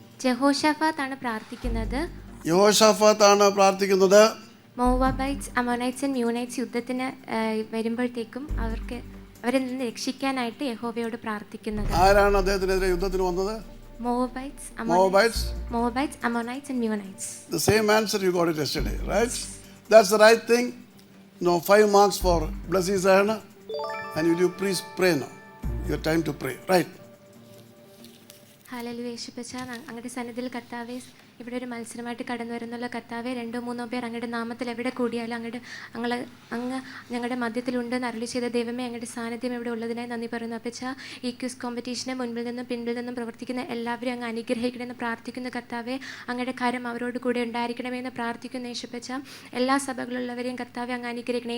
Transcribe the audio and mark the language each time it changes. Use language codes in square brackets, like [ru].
[ml] ജഹോഷാഫാത്താണ് പ്രാർത്ഥിക്കുന്നത്. യഹോഷാഫാത്താണ് പ്രാർത്ഥിക്കുന്നത്. മോവാബൈറ്റ്സ്, അമോനൈറ്റ്സ് ആൻഡ് മ്യൂനൈറ്റ്സ് യുദ്ധത്തിന് വരുമ്പോഴത്തേക്കും അവരിൽ നിന്ന് രക്ഷിക്കാനായിട്ട് യഹോവയോട് പ്രാർത്ഥിക്കുന്നത്. ആരാണ് അദ്ദേഹത്തിനെതിരെ യുദ്ധത്തിന് വന്നത്? മോവാബൈറ്റ്സ്, [en] Moabites. Ammonites and Meunites. The same answer you got it yesterday, right? That's the right thing. No, 5 marks for Blessing Zahana. And will you please pray now? Your time to pray, right? [ml] Hallelujah. യേശുപ്പച്ച, അങ്ങയുടെ സന്നിധിയിൽ കർത്താവെ, ഇവിടെ ഒരു മത്സരമായിട്ട് കടന്നു വരുന്നുള്ള കർത്താവെ, 2-3 പേർ അങ്ങയുടെ നാമത്തിൽ എവിടെ കൂടിയാലും അങ്ങ് ഞങ്ങളുടെ മധ്യത്തിലുണ്ടെന്ന് അരുളി ചെയ്ത ദൈവമേ, അങ്ങയുടെ സാന്നിധ്യം ഇവിടെ ഉള്ളതിനായി നന്ദി പറയുന്നു. അപ്പച്ച, ഈ ക്വിസ് കോമ്പറ്റീഷനെ മുൻപിൽ നിന്നും പിൻപിൽ നിന്നും പ്രവർത്തിക്കുന്ന എല്ലാവരെയും അങ്ങ് അനുഗ്രഹിക്കണമെന്ന് പ്രാർത്ഥിക്കുന്ന കർത്താവെ, അങ്ങയുടെ കാര്യം അവരോട് കൂടെ ഉണ്ടായിരിക്കണമെന്ന് പ്രാർത്ഥിക്കുന്ന യേശുപ്പച്ച, എല്ലാ സഭകളിലുള്ളവരെയും കർത്താവെ അങ്ങ് അനുഗ്രഹിക്കണം.